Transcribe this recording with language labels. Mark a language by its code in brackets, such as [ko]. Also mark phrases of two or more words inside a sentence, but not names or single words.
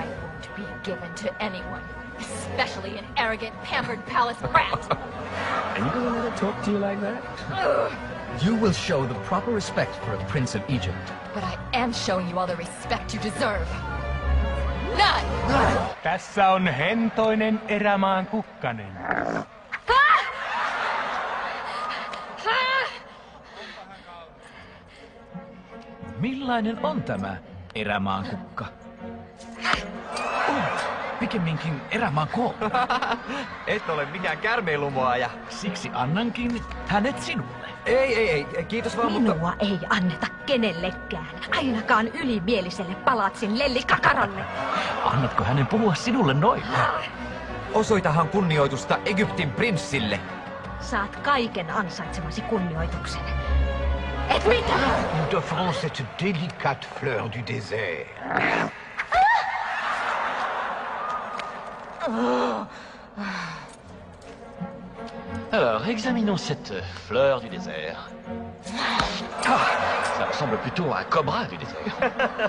[en] won't be given to anyone, especially an arrogant, pampered palace brat. And you're gonna let her talk to you like that? You will show the proper respect for a prince of Egypt. But I am showing you all the respect you deserve. None! [fi] Tässä on hentoinen erämaan kukkanen. Millainen on tämä erämaan kukka? Pikemminkin erämaan koo. Et ole mikään kärmeilumoaja. Siksi annankin hänet sinulle. Ei, kiitos vaan, mutta... Minua ei anneta kenellekään, ainakaan ylimieliselle palatsin lellikakaralle. Annatko hänen puhua sinulle noin? Osoitahan kunnioitusta Egyptin prinssille. Saat kaiken ansaitsemasi kunnioituksen. Et mitä? [fr] Nous t'offrons cette délicate fleur du désert. Alors, examinons cette fleur du désert. Ça ressemble plutôt à un cobra du désert.